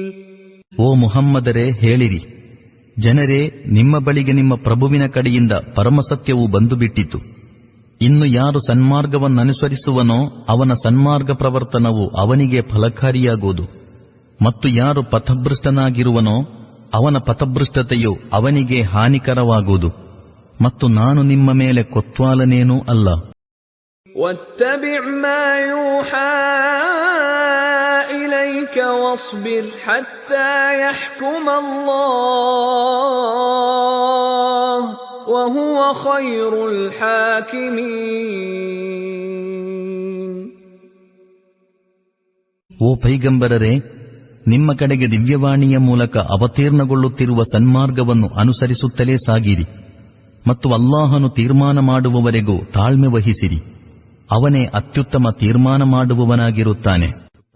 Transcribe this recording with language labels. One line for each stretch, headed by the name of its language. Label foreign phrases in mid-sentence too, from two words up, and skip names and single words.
Kannada: ಓ ಮುಹಮ್ಮದರೇ, ಹೇಳಿರಿ, ಜನರೇ, ನಿಮ್ಮ ಬಳಿಗೆ ನಿಮ್ಮ ಪ್ರಭುವಿನ ಕಡೆಯಿಂದ ಪರಮಸತ್ಯವು ಬಂದು ಬಿಟ್ಟಿತು. ಇನ್ನು ಯಾರು ಸನ್ಮಾರ್ಗವನ್ನನುಸರಿಸುವನೋ ಅವನ ಸನ್ಮಾರ್ಗ ಪ್ರವರ್ತನವು ಅವನಿಗೆ ಫಲಕಾರಿಯಾಗುವುದು. ಮತ್ತು ಯಾರು ಪಥಭೃಷ್ಟನಾಗಿರುವನೋ ಅವನ ಪಥಭೃಷ್ಟತೆಯು ಅವನಿಗೆ ಹಾನಿಕರವಾಗುವುದು. ಮತ್ತು ನಾನು ನಿಮ್ಮ ಮೇಲೆ ಕೊತ್ವಾಲನೇನೂ ಅಲ್ಲ.
Arabic: وَاتَّبِعْ مَا يُوحَى إِلَيْكَ عليك واصبر حتى يحكم الله وهو خير الحاكمين.
Kannada: ಓ ಪೈಗಂಬರರೇ, ನಿಮ್ಮ ಕಡೆಗೆ ದಿವ್ಯವಾಣಿಯ ಮೂಲಕ ಅವತೀರ್ಣಗೊಳ್ಳುತ್ತಿರುವ ಸನ್ಮಾರ್ಗವನ್ನು ಅನುಸರಿಸುತ್ತಲೇ ಸಾಗಿರಿ ಮತ್ತು ಅಲ್ಲಾಹನು ತೀರ್ಮಾನ ಮಾಡುವವರೆಗೂ ತಾಳ್ಮೆ ವಹಿಸಿರಿ. ಅವನೇ ಅತ್ಯುತ್ತಮ ತೀರ್ಮಾನ ಮಾಡುವವನಾಗಿರುತ್ತಾನೆ.